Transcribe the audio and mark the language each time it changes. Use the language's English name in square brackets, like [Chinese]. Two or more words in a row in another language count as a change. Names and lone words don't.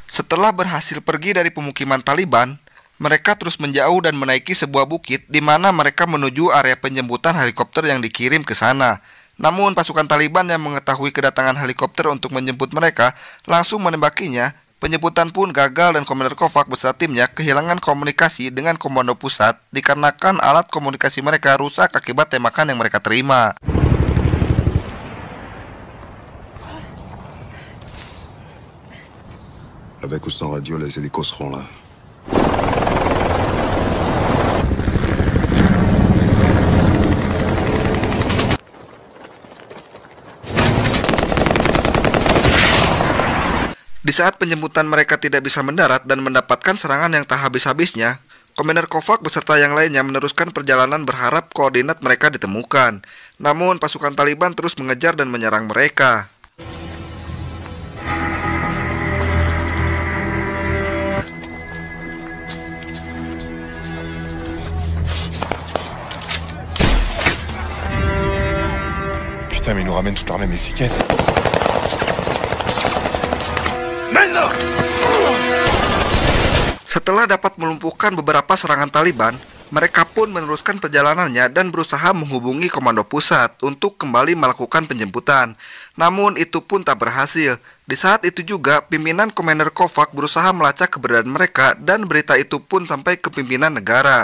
[Indonesian] Setelah berhasil pergi dari pemukiman Taliban, mereka terus menjauh dan menaiki sebuah bukit di mana mereka menuju area penjemputan helikopter yang dikirim ke sana. Namun pasukan Taliban yang mengetahui kedatangan helikopter untuk menjemput mereka langsung menembakinya. Penjemputan pun gagal dan Komandan Kovac beserta timnya kehilangan komunikasi dengan komando pusat dikarenakan alat komunikasi mereka rusak akibat tembakan yang mereka terima. [French] Avec ou sans radio, les hélicos seront là. [Indonesian] Di saat penjemputan mereka tidak bisa mendarat dan mendapatkan serangan yang tak habis-habisnya, Komandan Kovac beserta yang lainnya meneruskan perjalanan berharap koordinat mereka ditemukan. Namun pasukan Taliban terus mengejar dan menyerang mereka. [French] Putain, mais ils nous ramènent toute l'armée mexicaine. [Indonesian] Setelah dapat melumpuhkan beberapa serangan Taliban, mereka pun meneruskan perjalanannya dan berusaha menghubungi komando pusat untuk kembali melakukan penjemputan. Namun itu pun tak berhasil. Di saat itu juga, pimpinan Komandan Kovac berusaha melacak keberadaan mereka dan berita itu pun sampai ke pimpinan negara.